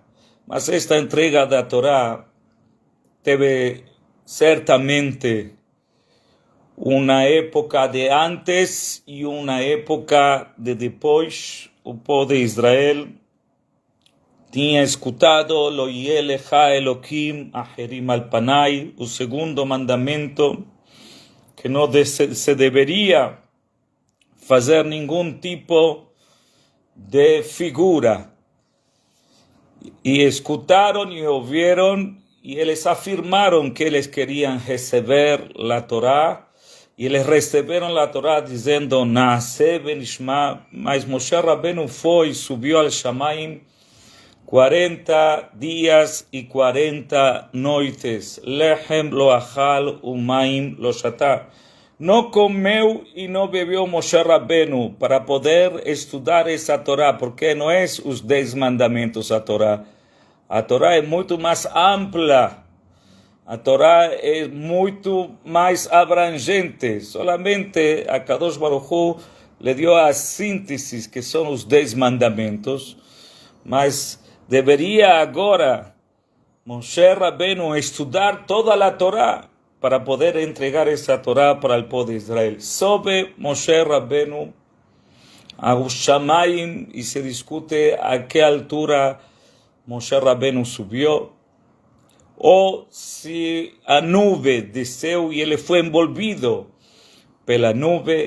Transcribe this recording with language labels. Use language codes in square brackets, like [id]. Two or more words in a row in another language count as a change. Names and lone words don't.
[pt] Mas esta entrega da Torá teve certamente uma época de antes e uma época de depois. O povo de Israel tinha escutado [he] לא יהיה לך אלוהים אחרים על פני, [pt] o segundo mandamento, que não se deveria fazer nenhum tipo de figura. E escutaram e ouviram, e eles afirmaram que eles queriam receber a Torá, e eles receberam a Torá dizendo [he] נעשה ונשמע. [pt] Mas Moshe Rabbeinu subiu [he] על שמים [pt] 40 dias e 40 noites. [he] לחם לא אכל ומים לא שתה. [pt] Não comeu e não bebeu Moshe Rabbeinu para poder estudar essa Torá, porque não é os 10 mandamentos a Torá. A Torá é muito mais ampla. A Torá é muito mais abrangente. Solamente a [he] קדוש ברוך הוא [es] le dio a síntesis, que son [pt] os 10 mandamentos, mas deveria agora Moshe Rabbeinu estudar toda a Torá para poder entregar essa Torá para o povo de Israel. Sobe Moshe Rabbeinu a Shamayim e se discute a que altura Moshe Rabbeinu subiu, ou se a nube desceu e ele foi envolvido pela nube.